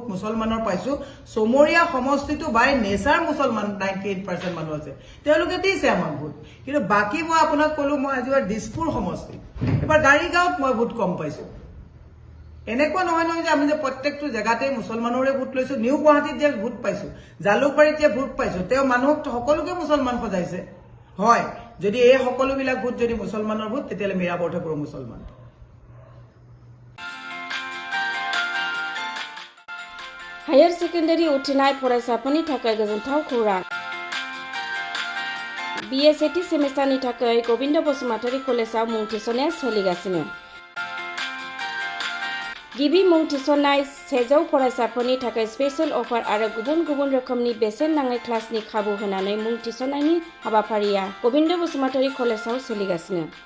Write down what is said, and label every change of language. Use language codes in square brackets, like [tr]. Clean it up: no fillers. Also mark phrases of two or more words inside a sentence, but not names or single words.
[as] মুছলমানৰ পাইছো চমৰীয়া সমষ্টিটো [en] by nature [as] মুছলমান 98% মানুহ আছে তেওঁলোকে দিছে আমাক ভোট কিন্তু বাকী মই আপোনাক ক'লো মই আজি দিছপুৰ সমষ্টি এবাৰ গাড়ীগাঁৱত মই ভোট কম পাইছো এনেকুৱা নহয় নহয় যে আমি যে প্ৰত্যেকটো জেগাতে মুছলমানৰে ভোট লৈছো নিউ গুৱাহাটীত যে ভোট পাইছো জালুকবাৰীত যে ভোট পাইছো তেওঁ মানুহক সকলোকে মুছলমান সজাইছে হয় যদি এই সকলোবিলাক ভোট যদি মুছলমানৰ ভোট তেতিয়াহ'লে মীৰা বৰঠাকুৰ মুছলমান [en] higher secondary [brx] उथ्रिनाय फरायसाफोरनि थाखाय गोजोनथाव खौरां BSAT सेमेस्टारनि थाखाय गोविन्द बसुमतारी कलेजाव मुं थिसननाया सोलिगासिनो गिबि मुं थिसननाय 100 फरायसाफोरनि थाखाय [en] special offer [brx] आरो गुबुन गुबुन रोखोमनि बेसेन नाङै क्लासनि खाबु होनानै मुं थिसननायनि हाबाफारिया गोविन्द बसुमतारी कलेजाव सोलिगासिनो